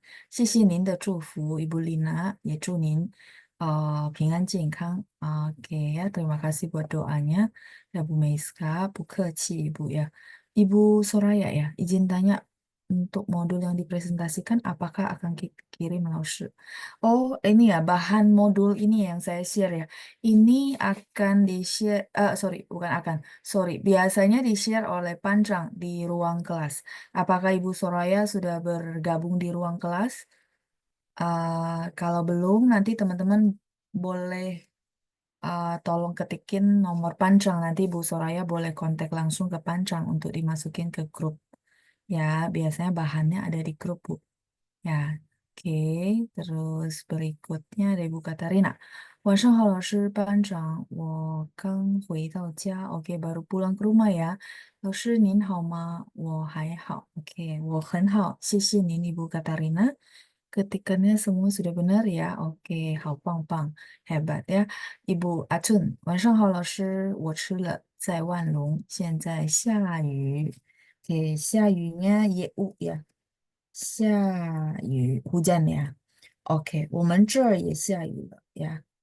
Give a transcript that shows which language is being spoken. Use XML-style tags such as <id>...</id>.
<zh>老师班长和同学们晚上好，祝大家平安健康。谢谢您的祝福,</zh> <id>Ibu Lina,</id> <zh>也祝您平安健康.</zh> <id>Oke ya, terima kasih buat doanya. Ya Bu Meiska, Bu Keci Ibu ya. Ibu Soraya ya, izin tanya untuk modul yang dipresentasikan apakah akan kirim langsung? Oh, ini ya bahan modul ini yang saya share ya. Ini akan di-share, sorry, bukan akan, sorry, biasanya di-share oleh Panjang di ruang kelas. Apakah Ibu Soraya sudah bergabung di ruang kelas? Kalau belum, nanti teman-teman boleh Tolong ketikin nomor Pancang. Nanti Bu Soraya boleh kontak langsung ke Pancang untuk dimasukin ke grup. Ya, biasanya bahannya ada di grup, Bu. Ya, oke. Terus berikutnya dari Bu Katarina.</id> <zh>晚上好，老师，班长，我刚回到家。</zh> <id>Oke, baru pulang ke rumah ya.</id> <zh>老师您好吗？我还好。</zh> <id>Oke,</id> <zh>我很好，谢谢您，</zh> <id>Ibu Katarina. Ketikannya semua sudah benar ya. Oke,</id> <zh>好棒棒,</zh> <id>hebat ya. Ibu Atun,</id> <zh>晚上好，老师，我吃了，在万隆，现在下雨.</zh> <id>Oke,</id> <zh>下雨</zh> <id>nya 예우 ya.</id> <zh>下雨,</zh> <id>hujan ya. Oke,</id> <zh>我们这儿也下雨了 ya.</zh>